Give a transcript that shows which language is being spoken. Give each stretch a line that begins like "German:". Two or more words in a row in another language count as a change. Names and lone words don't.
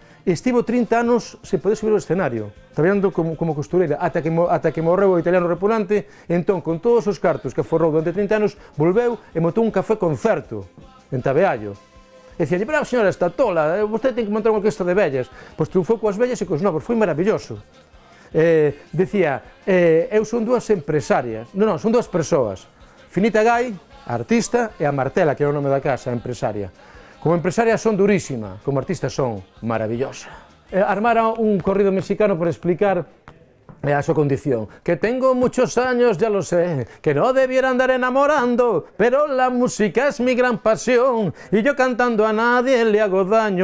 Galician: estivo 30 anos sen poder subir ao escenario, traballando como costureira, ata que morreu o italiano Repulante, e entón, con todos os cartos que aforrou durante 30 anos, volveu e montou un café concerto en Tabeallo. E dicía, pero a señora está tola, vostede ten que montar unha orquestra de vellas. Pois triunfou coas vellas e cos novos, foi maravilloso. Dicía, eu son dúas empresarias, non, son dúas persoas, Finita Gai, a artista, e a Martela, que é o nome da casa, a empresaria. Como empresaria son durísima, como artista son maravillosa. Armara un corrido mexicano por explicar a súa condición.
Spanish: Que tengo muchos años, ya lo sé, que no debiera andar enamorando, pero la música es mi gran pasión, y yo cantando a nadie le hago daño.